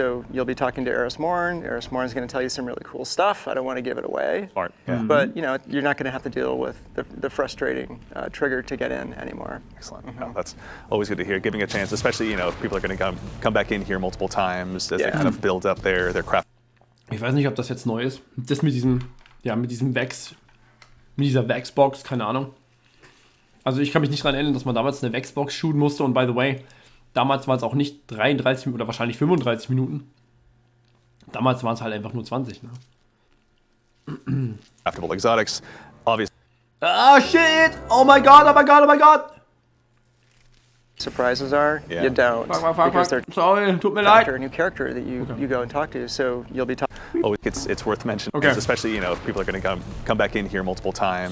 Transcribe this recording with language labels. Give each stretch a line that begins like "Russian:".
English: So you'll be talking to Eris Morn. Eris Morn's going to tell you some really cool stuff. I don't want to give it away. Smart. Yeah. But you're not going to have to deal with the frustrating trigger to get in anymore. Excellent. Oh, that's always good to hear. Giving a chance, especially if people are going to come back in here multiple times as they kind of build up their craft.
German: Ich weiß nicht, ob das jetzt neu ist. Das mit diesem Vex. Mit dieser Vax-Box, keine Ahnung. Also ich kann mich nicht daran erinnern, dass man damals eine Vax-Box shooten musste. Und
English: by the way,
German: damals waren es auch nicht 33 oder wahrscheinlich 35 Minuten. Damals waren es halt einfach nur 20. Ne?
English: Craftable Exotics, obviously. Ah, shit! Oh my god, oh my god, oh my god! Surprises are, you don't. Because they're
German: sorry, tut mir leid.
English: a new character that you go and talk to. So you'll be talking. Oh, it's worth mentioning, especially if people are going to come back in here multiple times.